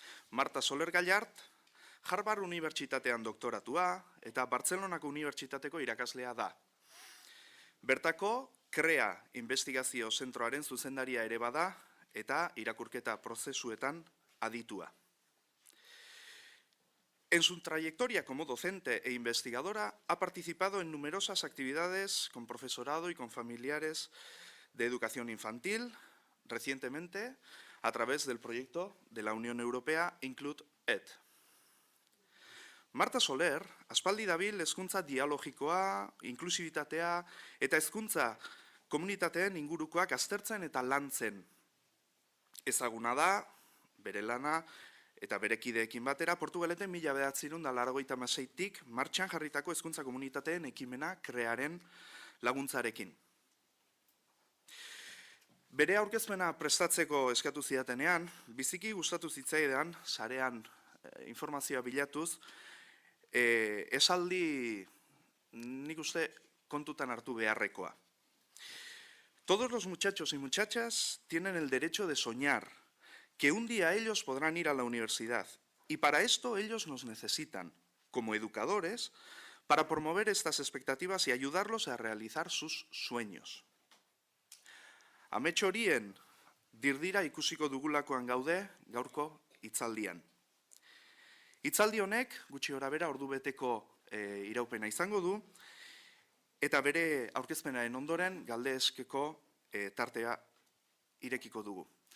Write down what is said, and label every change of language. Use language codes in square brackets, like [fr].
[eu] Marta Soler Gallart, Harvard Unibertsitatean doktoratua eta Bartzelonako Unibertsitateko irakaslea da. Bertako, CREA investigazio zentroaren zuzendaria ere bada eta irakurketa prozesuetan aditua. [es] En su trayectoria como docente e investigadora ha participado en numerosas actividades con profesorado y con familiares de educación infantil, recientemente a través del proyecto de la Unión Europea Include Ed. [eu] Marta Soler, aspaldi dabil hezkuntza dialogikoa, inklusibitatea eta hezkuntza komunitateen ingurukoak aztertzen eta lantzen. Ezaguna da, bere lana eta bere kideekin batera, Portugaleten 1986tik martxan jarritako hezkuntza komunitateen ekimena CREAren laguntzarekin. Bere aurkezpena prestatzeko eskatu zidatenean, biziki gustatu zitzaidan, sarean informazioa bilatuz, esaldi nik uste kontutan hartu beharrekoa. [es] Todos los muchachos y muchachas tienen el derecho de soñar que un día ellos podrán ir a la universidad y para esto ellos nos necesitan como educadores para promover estas expectativas y ayudarlos a realizar sus sueños. [eu] Amets horien dirdira ikusiko dugulakoan gaude gaurko hitzaldian. Hitzaldi honek, gutxi gorabehera ordubeteko iraupena izango du, eta bere aurkezpenaren ondoren galdezkeko tartea irekiko dugu.